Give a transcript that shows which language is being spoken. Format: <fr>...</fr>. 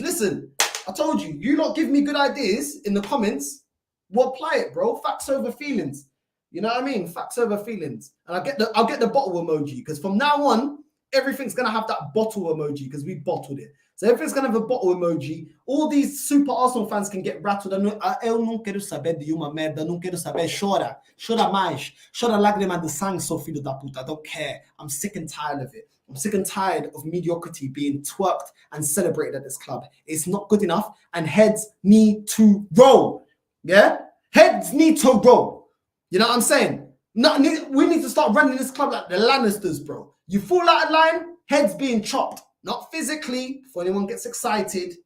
<en>Listen, I told you, you lot give me good ideas in the comments. We'll apply it, bro. Facts over feelings. You know what I mean? Facts over feelings. And I'll get the bottle emoji, because from now on, everything's gonna have that bottle emoji because we bottled it. So everything's gonna have a bottle emoji. All these super Arsenal fans can get rattled.</en> <pt>Eu não quero saber de uma merda, não quero saber, chora mais, chora lágrima de sangue, seu filho da puta.</pt> <en>I don't care. I'm sick and tired of it. I'm sick and tired of mediocrity being twerked and celebrated at this club. It's not good enough, and heads need to roll. Yeah, heads need to roll. You know what I'm saying? We need to start running this club like the Lannisters, bro. You fall out of line, heads being chopped. Not physically, if anyone gets excited.</en>